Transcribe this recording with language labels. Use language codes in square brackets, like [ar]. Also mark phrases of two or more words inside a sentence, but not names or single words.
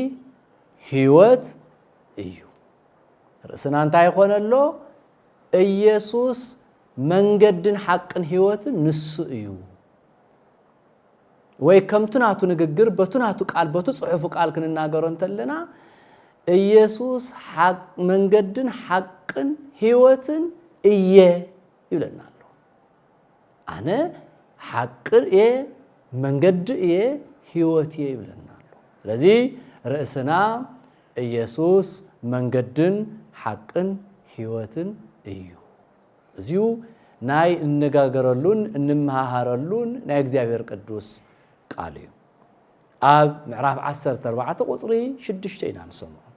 [ti] ሕይወት እዩ ርእስና እንታይ ይኾነሎ ኢየሱስ መንገድን ሐቅን ሕይወትን ንሱ እዩ ወይ ከምቱናቱ ንግግር በቱናቱ ቃል በቱ ጽሑፍ ቃል ክንናገሮ እንተለና ኢየሱስ መንገድን ሐቅን ሕይወትን እየ ይብለናል አነ ሐቅን መንገድ ሕይወት ይብለናል ስለዚህ ርእስና ኢየሱስ መንገድን ሐቅን ሕይወትን እዩ እዚሁ ናይ እንነጋገረሉን እንመሃሃረሉን ናይ እግዚአብሔር ቅዱስ ቃል እዩ ኣብ ምዕራፍ 14 ቁጽሪ 6 ኢና ንሰምዖ